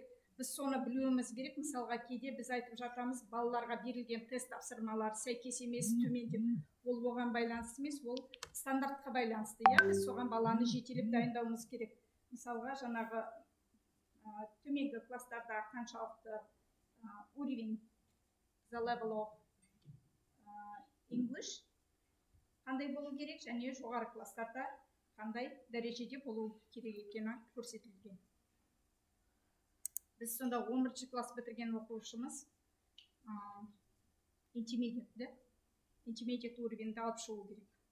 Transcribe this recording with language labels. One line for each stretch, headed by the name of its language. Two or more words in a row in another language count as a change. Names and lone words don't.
Kazakh: Біз соны білуіміз керек. Мысалға кейде біз айтып жатамыз, балаларға берілген тест тапсырмалар сәйкес емес, төмен деп. Ол оған байланысты емес, ол стандартқа байланысты. Біз соған баланы жетелеп дайындауымыз керек. Мысалға жаңағы төменгі класстарда қаншалықты уровень,
English: the level of English
Kazakh: қандай болу керек және жоғары класстарда қандай дәрежеде болу керек екені көрсетілген. Біз сонда 11-ші класс бітірген оқушымыз intermediate уровеньді алып шығу керек.